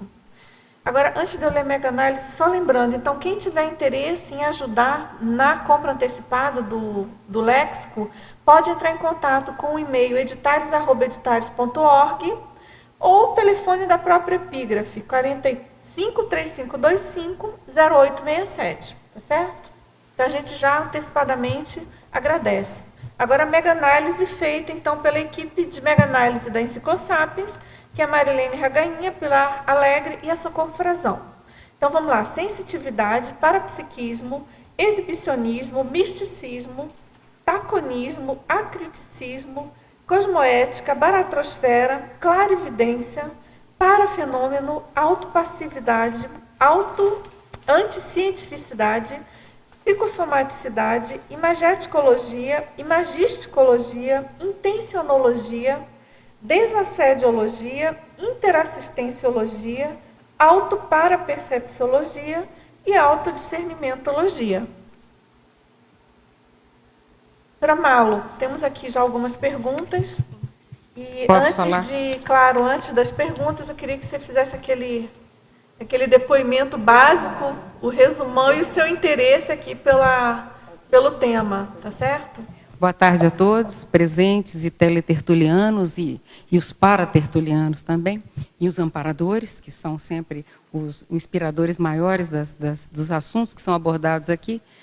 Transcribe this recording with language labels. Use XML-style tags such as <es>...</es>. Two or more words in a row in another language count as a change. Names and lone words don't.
<pt>Agora, antes de eu ler mega análise, só lembrando, então, quem tiver interesse em ajudar na compra antecipada do léxico, pode entrar em contato com o e-mail editares@editares.org ou o telefone da própria Epígrafe, 453525-0867, tá certo? Então, a gente já antecipadamente agradece. Agora, a mega análise feita, então, pela equipe de mega análise da Enciclosapiens, que é a Marilene Ragainha, Pilar Alegre e a Socorro Frazão. Então, vamos lá. Sensitividade, parapsiquismo, exibicionismo, misticismo, taconismo, acriticismo, cosmoética, baratrosfera, clarividência, parafenômeno, autopassividade, anticientificidade, psicossomaticidade, imageticologia, imagisticologia, intencionologia, desassediologia, interassistenciologia, autoparapercepciologia e autodiscernimentologia. Malo, temos aqui já algumas perguntas. E Posso falar? antes das perguntas, eu queria que você fizesse aquele depoimento básico, o resumão e o seu interesse aqui pelo tema, tá certo? Boa tarde a todos, presentes e teletertulianos e os paratertulianos também, e os amparadores, que são sempre os inspiradores maiores dos assuntos que são abordados aqui.</pt>